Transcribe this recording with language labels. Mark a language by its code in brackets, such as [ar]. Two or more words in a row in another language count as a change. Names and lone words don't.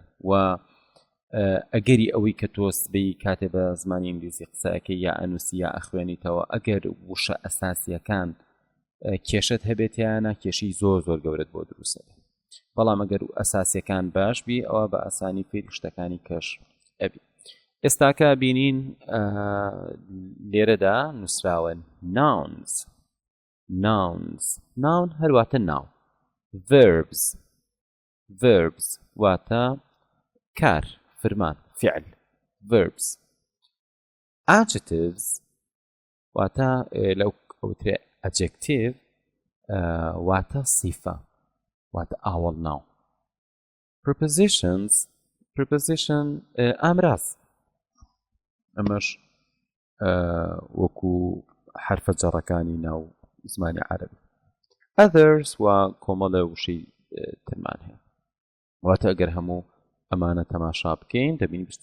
[ckb] و ئەگەری ئەوەی کە تۆ سبەی کاتێ بە زمانی ئینگلیزی قسەکەی یا ئەنووسی یا ئەخوێنیتەوە ئەگەر وشە ئەساسیەکان کێشت هەبێتیانە کێشی زۆر زۆر گەورەت بۆ دروستە بەڵام ئەگەر ئەساسیەکان باش بی ئەوە بە ئاسانی فێری شتەکانی کەش ئەبی ئێستاکە بینین لێرەدا نووسراوە nouns noun هەرواتە ناو verbs واتە کار فرمان فعل [en] verbs adjectives [ckb] واتە لەو ئەوترێ adjective واتە صیفە واتە ئاوەڵ ناو preposition ئامراز ئەمەش وەکو حرفە جەڕەکانی ناو زمانی عەرەبی others و کۆمەڵە وشەی ترمان هەیە واتە ئەگەر هەموو ئەمانە تەماشا بکەین دەبین